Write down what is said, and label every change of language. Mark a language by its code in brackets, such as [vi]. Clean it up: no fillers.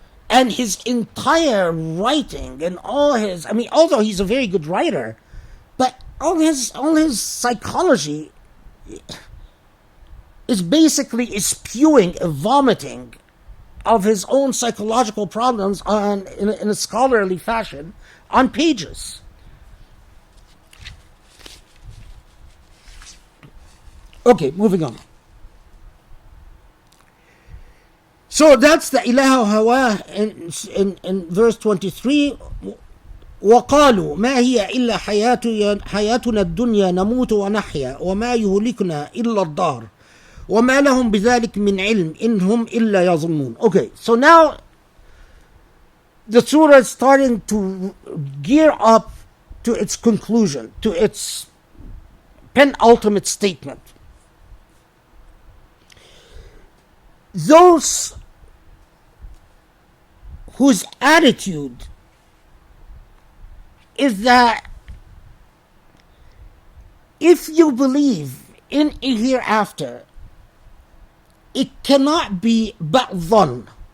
[en] And his entire writing and although he's a very good writer, but all his psychology is basically spewing a vomiting of his own psychological problems in a scholarly fashion on pages. Okay, moving on. So that's the ilaha hawa in verse 23. [ar] وقالوا ما هي إلا حياتنا الدنيا نموت ونحيا وما يهلكنا إلا الدهر وما لهم بذلك من علم إن هم إلا يظنون. [en] Okay, so now the surah is starting to gear up to its conclusion, to its penultimate statement. Those whose attitude is that if you believe in a hereafter, it cannot be but dhann.